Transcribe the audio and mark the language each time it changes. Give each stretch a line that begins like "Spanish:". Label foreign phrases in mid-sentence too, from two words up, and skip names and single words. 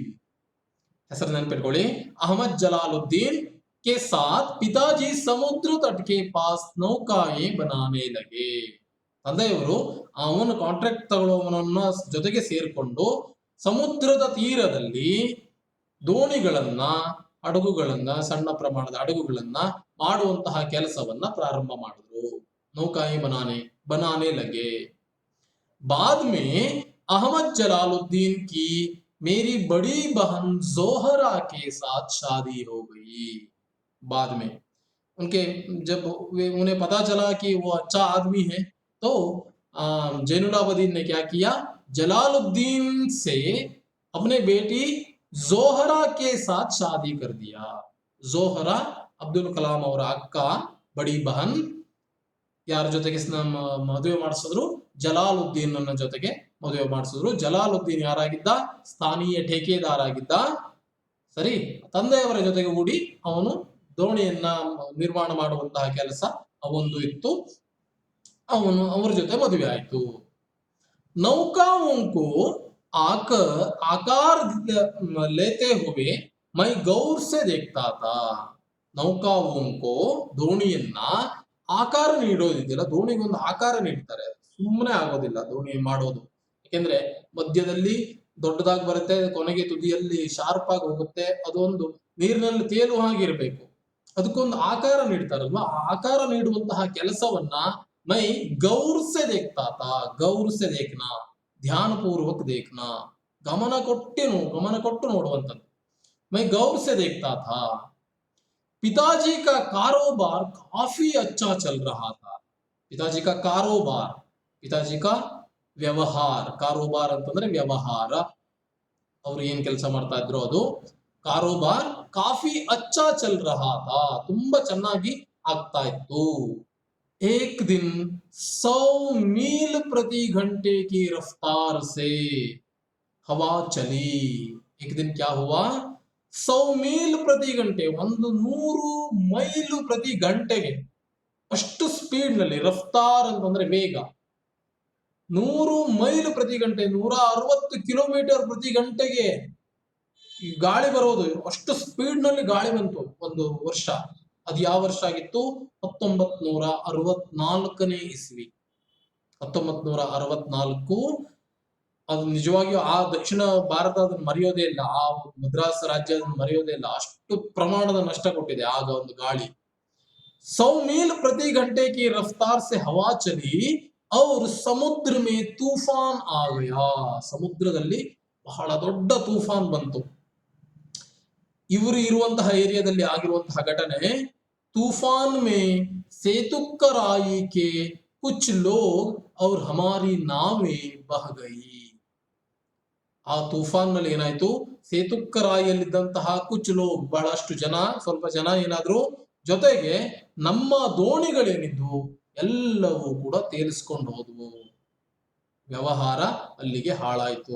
Kannada: ಹೆಸರು ನೆನಪಿಟ್ಕೊಳ್ಳಿ,
Hindi: अहमद जलालुद्दीन के साथ पिताजी समुद्र तट के पास नौकाएं बनाने लगे.
Kannada: ತಂದೆಯವರು ಅವನು ಕಾಂಟ್ರಾಕ್ಟ್ ತಗೊಳ್ಳುವವನನ್ನ ಜೊತೆಗೆ ಸೇರ್ಕೊಂಡು ಸಮುದ್ರದ ತೀರದಲ್ಲಿ ದೋಣಿಗಳನ್ನ, ಹಡಗುಗಳನ್ನ, ಸಣ್ಣ ಪ್ರಮಾಣದ ಹಡಗುಗಳನ್ನ ಮಾಡುವಂತಹ ಕೆಲಸವನ್ನ ಪ್ರಾರಂಭ ಮಾಡಿದ್ರು.
Hindi: ನೌಕಾಯಿ बनाने लगे. बाद में अहमद जलालुद्दीन की मेरी बड़ी बहन जोहरा के साथ शादी हो गई. बाद में उनके जब उन्हें पता चला कि वो अच्छा आदमी है, तो जैनुलाब्दीन ने क्या किया, जलालुद्दीन से अपने बेटी जोहरा के साथ शादी कर दिया.
Kannada: जोहरा ಅಬ್ದುಲ್ ಕಲಾಂ ಅವರ ಅಕ್ಕ,
Hindi: बड़ी बहन.
Kannada: ಯಾರ ಜೊತೆಗೆ ಮದುವೆ ಮಾಡಿಸಿದ್ರು? ಜಲಾಲುದ್ದೀನ್ ನನ್ನ ಜೊತೆಗೆ ಮದುವೆ ಮಾಡಿಸಿದ್ರು. ಜಲಾಲುದ್ದೀನ್ ಯಾರಾಗಿದ್ದ?
Hindi: स्थानीय ठेकेदार
Kannada: ಆಗಿದ್ದ. ಸರಿ, ತಂದೆಯವರ ಜೊತೆಗೆ ಕೂಡಿ ಅವನು ದೋಣಿಯನ್ನ ನಿರ್ಮಾಣ ಮಾಡುವಂತಹ ಕೆಲಸ ಅವೊಂದು ಇತ್ತು. ಅವನು ಅವರ ಜೊತೆ ಮದುವೆ ಆಯ್ತು.
Hindi: ನೌಕಾओं को आकार लेते हुए मैं गौर से देखता था.
Kannada: ನೌಕಾओं ದೋಣಿಯನ್ನ ಆಕಾರ ನೀಡೋದಿದೆಯಲ್ಲ, ದೋಣಿಗೊಂದು ಆಕಾರ ನೀಡ್ತಾರೆ, ಸುಮ್ಮನೆ ಆಗೋದಿಲ್ಲ ದೋಣಿ ಮಾಡೋದು. ಯಾಕೆಂದ್ರೆ ಮಧ್ಯದಲ್ಲಿ ದೊಡ್ಡದಾಗಿ ಬರುತ್ತೆ, ಕೊನೆಗೆ ತುದಿಯಲ್ಲಿ ಶಾರ್ಪ್ ಆಗಿ ಹೋಗುತ್ತೆ. ಅದೊಂದು ನೀರಿನಲ್ಲಿ ತೇಲುವ ಹಾಗಿರ್ಬೇಕು. ಅದಕ್ಕೊಂದು ಆಕಾರ ನೀಡ್ತಾರಲ್ವಾ, ಆ ಆಕಾರ ನೀಡುವಂತಹ ಕೆಲಸವನ್ನ
Hindi: मैं गौर से देखता था. गौर से देखना, ध्यान पूर्वक देखना,
Kannada: ಗಮನ ಕೊಟ್ಟು ನೋಡುವಂಥದ್ದು.
Hindi: मैं गौर से देखता था. पिताजी का कारोबार काफी अच्छा चल रहा था. पिताजी का कारोबार, पिताजी का ವ್ಯವಹಾರ.
Kannada: ಕಾರೋಬಾರ್ ಅಂತಂದ್ರೆ ವ್ಯವಹಾರ. ಅವ್ರು ಏನ್ ಕೆಲಸ ಮಾಡ್ತಾ ಇದ್ರು ಅದು ಕಾರೋಬಾರ್.
Hindi: काफी अच्छा चल रहा था,
Kannada: ತುಂಬಾ ಚೆನ್ನಾಗಿ ಆಗ್ತಾ ಇತ್ತು.
Hindi: एक दिन 100 मील प्रति घंटे की रफ्तार से हवा चली. एक दिन क्या हुआ, 100 मील
Kannada: ಪ್ರತಿ ಗಂಟೆ, 100 ಮೈಲು ಪ್ರತಿ ಗಂಟೆಗೆ, ಅಷ್ಟು ಸ್ಪೀಡ್ ನಲ್ಲಿ. ರಫ್ತಾರ್ ಅಂತಂದ್ರೆ ವೇಗ. 100 ಮೈಲು ಪ್ರತಿ ಗಂಟೆ, 160 ಕಿಲೋಮೀಟರ್ ಪ್ರತಿ ಗಂಟೆಗೆ ಗಾಳಿ ಬರೋದು. ಅಷ್ಟು ಸ್ಪೀಡ್ ನಲ್ಲಿ ಗಾಳಿ ಬಂತು ಒಂದು ವರ್ಷ. ಅದು ಯಾವ ವರ್ಷ ಆಗಿತ್ತು? 1964ನೇ ಇಸ್ವಿ. 1964. ಅದು ನಿಜವಾಗಿಯೂ ಆ ದಕ್ಷಿಣ ಭಾರತ ಅದನ್ನು ಮರೆಯೋದೇ ಇಲ್ಲ. ಆ ಮದ್ರಾಸ್ ರಾಜ್ಯ ಅದನ್ನು ಮರೆಯೋದೇ ಇಲ್ಲ. ಅಷ್ಟು ಪ್ರಮಾಣದ ನಷ್ಟ ಕೊಟ್ಟಿದೆ ಆಗ ಒಂದು ಗಾಳಿ.
Hindi: 100 मील प्रति घंटे की रफ्तार से हवा चली और समुद्र में तूफान आ गया.
Kannada: ಸಮುದ್ರದಲ್ಲಿ ಬಹಳ ದೊಡ್ಡ ತೂಫಾನ್ ಬಂತು. ಇವರು ಇರುವಂತಹ ಏರಿಯಾದಲ್ಲಿ ಆಗಿರುವಂತಹ ಘಟನೆ.
Hindi: तूफान में सेतुक्कराई के कुछ लोग और हमारी नावें बह गई.
Kannada: ಆ ತೂಫಾನ್ ನಲ್ಲಿ ಏನಾಯ್ತು, ಸೇತುಕ್ಕರಾಯಿಯಲ್ಲಿದ್ದಂತಹ
Hindi: कुछ लोग,
Kannada: ಬಹಳಷ್ಟು ಜನ, ಸ್ವಲ್ಪ ಜನ ಏನಾದ್ರು, ಜೊತೆಗೆ ನಮ್ಮ ದೋಣಿಗಳೇನಿದ್ವು ಎಲ್ಲವೂ ಕೂಡ ತೇಲಿಸ್ಕೊಂಡು ಹೋದ್ವು. ವ್ಯವಹಾರ ಅಲ್ಲಿಗೆ ಹಾಳಾಯ್ತು.